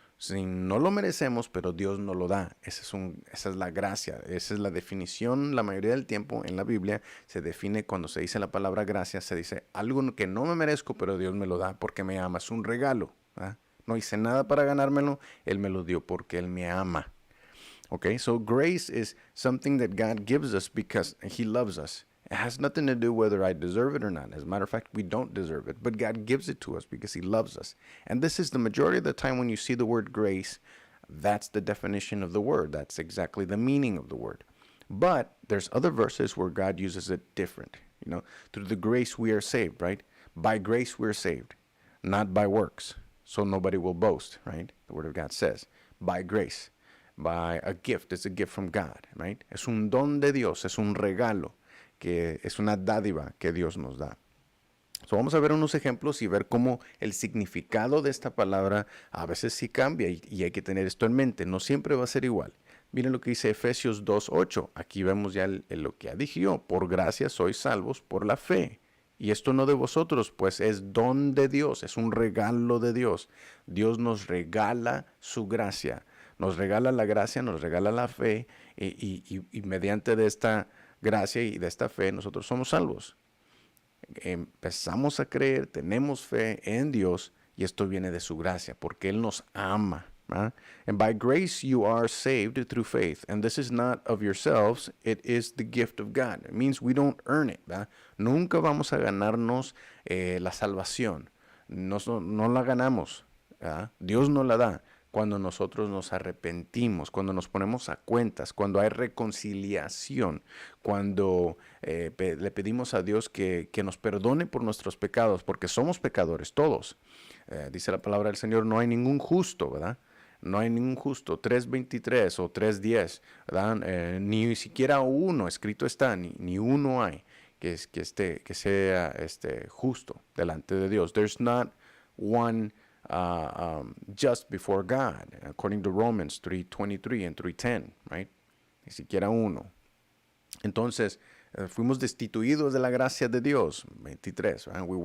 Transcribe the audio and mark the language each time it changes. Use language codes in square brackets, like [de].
[es] No lo merecemos, pero Dios nos lo da. Esa es la gracia, esa es la definición. La mayoría del tiempo en la Biblia se define, cuando se dice la palabra gracia, se dice algo que no me merezco, pero Dios me lo da porque me ama. Es un regalo, ¿verdad? No hice nada para ganármelo, Él me lo dio porque Él me ama. [en] Okay, so grace is something that God gives us because He loves us. It has nothing to do whether I deserve it or not. As a matter of fact, we don't deserve it, but God gives it to us because He loves us. And this is the majority of the time when you see the word grace, that's the definition of the word. That's exactly the meaning of the word. But there's other verses where God uses it different. You know, through the grace we are saved, right? By grace we're saved, not by works. So nobody will boast, right? The word of God says, by grace. By a gift, it's a gift from God, right? [es] Es un don de Dios, es un regalo, que es una dádiva que Dios nos da. So vamos a ver unos ejemplos y ver cómo el significado de esta palabra a veces sí cambia y hay que tener esto en mente, no siempre va a ser igual. Miren lo que dice Efesios 2:8, aquí vemos ya lo que ya dije yo, por gracia sois salvos por la fe. Y esto no de vosotros, pues es don de Dios, es un regalo de Dios. Dios nos regala su gracia, nos regala la gracia, nos regala la fe y mediante de esta gracia y de esta fe nosotros somos salvos. Empezamos a creer, tenemos fe en Dios y esto viene de su gracia porque Él nos ama. ¿verdad? [en] And by grace you are saved through faith. And this is not of yourselves, it is the gift of God. It means we don't earn it. ¿verdad? [es] Nunca vamos a ganarnos la salvación. No la ganamos. ¿verdad? Dios nos la da cuando nosotros nos arrepentimos, cuando nos ponemos a cuentas, cuando hay reconciliación, cuando le pedimos a Dios que nos perdone por nuestros pecados, porque somos pecadores todos. Dice la palabra del Señor, no hay ningún justo, ¿verdad? No hay ningún justo, 3:23 o 3:10, ¿verdad? Ni siquiera uno, escrito está, ni uno hay que sea justo delante de Dios. [en] There's not one just before God, according to Romans 3:23 and 3:10, right? [es] Ni siquiera uno. Entonces, fuimos destituidos de la gracia de Dios, 23, right?